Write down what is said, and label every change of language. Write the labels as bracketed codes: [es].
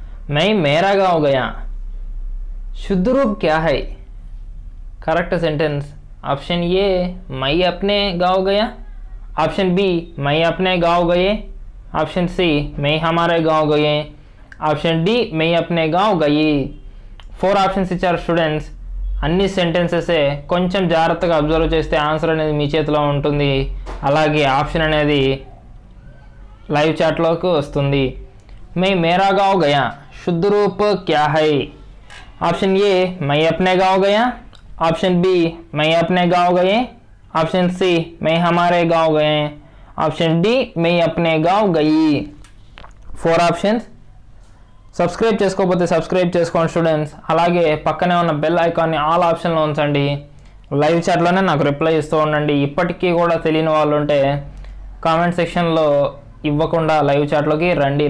[hi] मैं मेरा गाँव गया. शुद्ध रूप क्या है? Correct sentence. ऑप्शन ए मैं अपने गाँव गया, ऑप्शन बी मैं अपने गाँव गए, ऑप्शन सी मैं हमारे गाँव गए, [te] ఆప్షన్ డి [hi] मैं अपने गाँव गई. [te] 4 ఆప్షన్స్ ఇచ్చారు స్టూడెంట్స్. అన్ని సెంటెన్సెసే. కొంచెం జాగ్రత్తగా అబ్జర్వ్ చేస్తే ఆన్సర్ అనేది మీ చేతిలో ఉంటుంది. అలాగే ఆప్షన్ అనేది లైవ్ చాట్లోకి వస్తుంది. [hi] मैं मेरा गाँव गया. शुद्ध रूप क्या है? ऑप्शन ए मैं अपने गाँव गया, ऑप्शन बी मैं अपने गाँव गए, ऑप्शन सी मैं हमारे गाँव गए, ऑप्शन डी मैं अपने गाँव गई. [te] 4 ఆప్షన్స్. సబ్స్క్రైబ్ చేసుకోకపోతే సబ్స్క్రైబ్ చేసుకోండి స్టూడెంట్స్. అలాగే పక్కనే ఉన్న బెల్ ఐకాన్ని ఆల్ ఆప్షన్లో ఉంచండి. లైవ్ చాట్లోనే నాకు రిప్లై ఇస్తూ ఉండండి. ఇప్పటికీ కూడా తెలియని వాళ్ళు ఉంటే కామెంట్ సెక్షన్లో ఇవ్వకుండా లైవ్ చాట్లోకి రండి.